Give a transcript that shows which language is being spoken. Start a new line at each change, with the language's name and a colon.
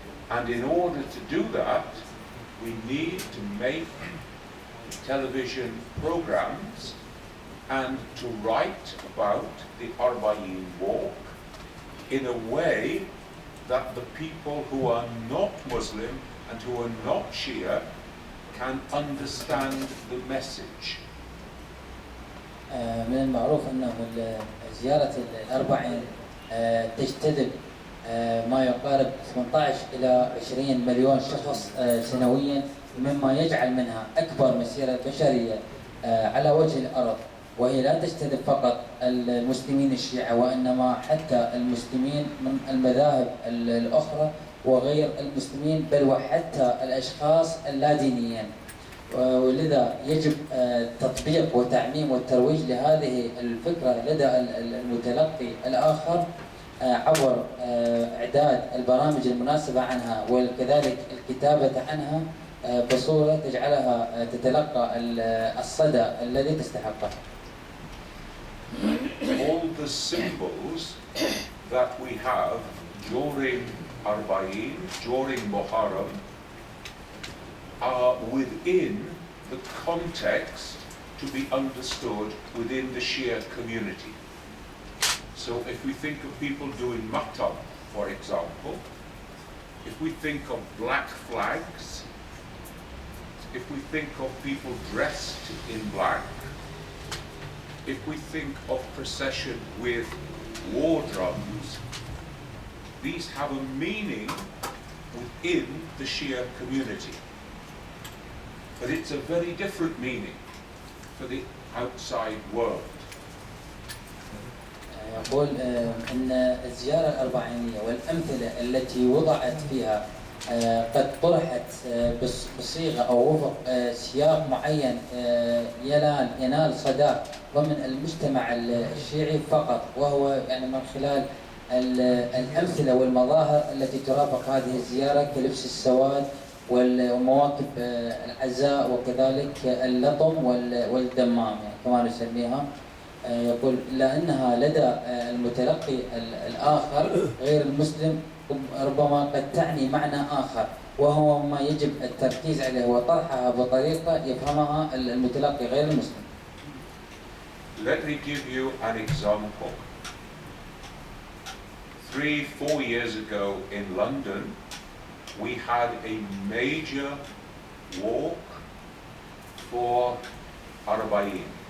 English: And in order to do that, we need to make television programs and to write about the Arba'in walk in a way that the people who are not Muslim and who are not Shia can understand the message.
Arabic: من المعروف انه زياره الاربعين تجتذب ما يقارب 18 الى 20 مليون شخص سنويا، مما يجعل منها اكبر مسيره بشريه على وجه الارض، وهي لا تجتذب فقط المسلمين الشيعة وانما حتى المسلمين من المذاهب الاخرى وغير المسلمين، بل وحتى الاشخاص اللادينيين. ولذا يجب تطبيق وتعميم والترويج لهذه الفكرة لدى المتلقي الآخر عبر إعداد البرامج المناسبة عنها، وكذلك الكتابة عنها بصورة تجعلها تتلقى الصدى الذي تستحقه.
English: All the symbols that we have during Arba'in, during Muharram, are within the context to be understood within the Shia community. So if we think of people doing matab, for example, if we think of black flags, if we think of people dressed in black, if we think of procession with war drums, these have a meaning within the Shia community. But it's a very different meaning for the outside world.
Arabic: يقول ان الزياره الاربعينيه والامثله التي وضعت فيها قد طرحت بصيغه او وفق سياق معين ينال صدى ضمن المجتمع الشيعي فقط، وهو يعني من خلال الامثله والمظاهر التي ترافق هذه الزياره كلبس السواد ومواكب العزاء وكذلك اللطم والدمام يعني كما نسميها. يقول لأنها لدى المتلقي الآخر غير المسلم ربما قد تعني معنى آخر، وهو ما يجب التركيز عليه وطرحها بطريقة يفهمها المتلقي غير المسلم.
English: Let me give you an example. 3-4 years ago in London, we had a major walk for Arba'in.